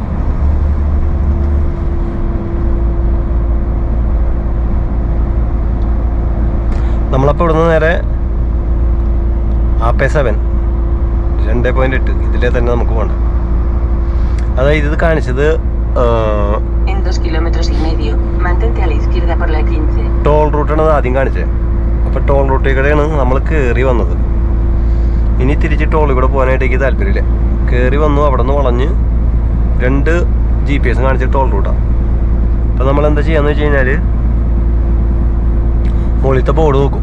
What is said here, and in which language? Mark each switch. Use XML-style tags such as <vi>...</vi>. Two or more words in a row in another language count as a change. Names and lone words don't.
<ml>നമ്മളപ്പോൾ ഇവിടുന്ന് നേരെ AP7 2.8 ഇതിലെ തന്നെ നമുക്ക് പോകണ്ട. അതായത് ഇത് കാണിച്ചത്</ml> <es>En 2,5 kilómetros, mantente a la izquierda por la 15.</es> <ml>ടോൾ റൂട്ടാണ് ആദ്യം കാണിച്ചത്. അപ്പോൾ ടോൾ റൂട്ടിൽ കൂടെയാണ് നമ്മൾ കയറി വന്നത്. ഇനി തിരിച്ച് ടോളിൽ കൂടെ പോകാനായിട്ട് എനിക്ക് താല്പര്യമില്ല. കയറി വന്നു, അവിടെ നിന്ന് വളഞ്ഞ് 2 GPS കാണിച്ച ടോൾ റൂട്ടാണ്. അപ്പോൾ നമ്മൾ എന്താ ചെയ്യാന്ന് വെച്ച് കഴിഞ്ഞാൽ മുകളിലത്തെ ബോർഡ് നോക്കും.</ml>